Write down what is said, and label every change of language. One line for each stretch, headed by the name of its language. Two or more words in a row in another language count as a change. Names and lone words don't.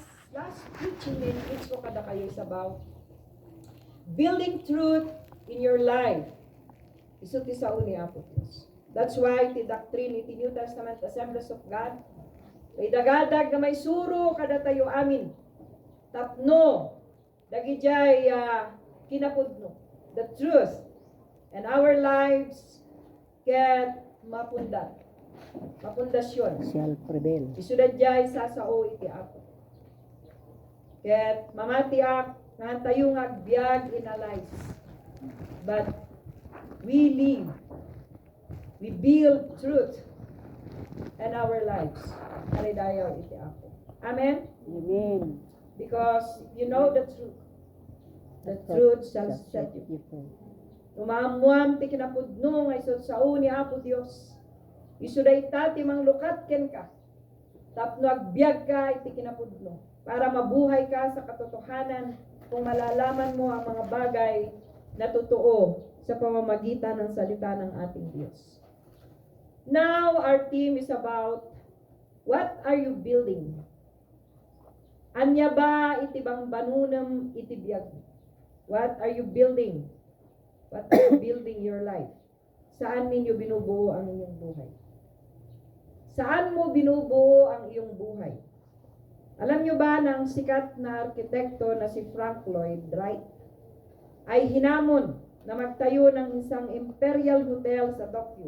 English: last preaching na it's
Iloko: ko kada kayo
English: is about building truth in your life.
Iloko: Iso ti sa uni apo Dios.
English: That's why
Iloko: ti doctrine iti New Testament Assemblies of God may dagadag na may suro kada tayo amin. Tapno dagijay kinapudno
English: the truth and our lives
Iloko: get mapundasyon.
English: Shall prevail.
Iloko: Isudad jay sasao iti apo. Ket mamatiak nga tayo nga agbyag
English: in a life. But we live, we build truth in our lives.
Iloko: Alidayaw iti apo.
English: Amen? Amen. Because you know the truth. The truth shall set you free.
Iloko: Umamuam ti kinapudno nga isod sao ni Apo Dios. Isuday ti manglukat ken ka. Tapno agbyag ka iti kinapudno
Filipino: para mabuhay ka sa katotohanan kung malalaman mo ang mga bagay na totoo sa pamamagitan ng salita ng ating Diyos.
English: Now our theme is about what are you building?
Iloko: Anya ba iti bang banunam iti biyag?
English: What are you building? What are you building your life?
Filipino: Saan ninyo binubuo ang inyong buhay? Saan mo binubuo ang iyong buhay? Alam nyo ba ng sikat na arkitekto na si Frank Lloyd Wright ay hinamon na magtayo ng isang Imperial Hotel sa Tokyo.